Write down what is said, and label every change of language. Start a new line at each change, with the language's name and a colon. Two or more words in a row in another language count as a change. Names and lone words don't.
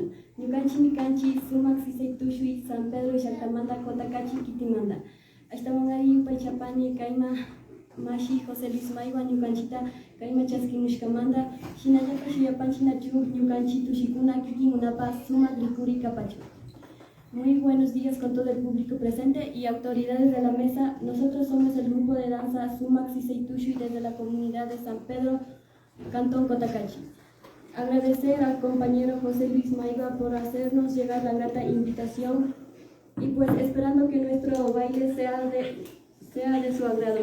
Quechua: Ñukanchimi kanchi sumak sisay tushuy San Pedro llaqtamanta Cotacachi kitimanta. Ashtawanari yupay chapani kayma mashi José Luis Maywa ñukanchita kayma chaskimushkamanta shinallatak shuyapanchinachu ñukanchi tushikuna kikinkunapas sumak rikuri kapachu.
Spanish: Muy buenos días con todo el público presente y autoridades de la mesa. Nosotros somos el grupo de danza Sumac Siseitushui desde la comunidad de San Pedro, Cantón Cotacachi. Agradecer al compañero José Luis Maiva por hacernos llegar la grata invitación y pues esperando que nuestro baile sea de su agrado.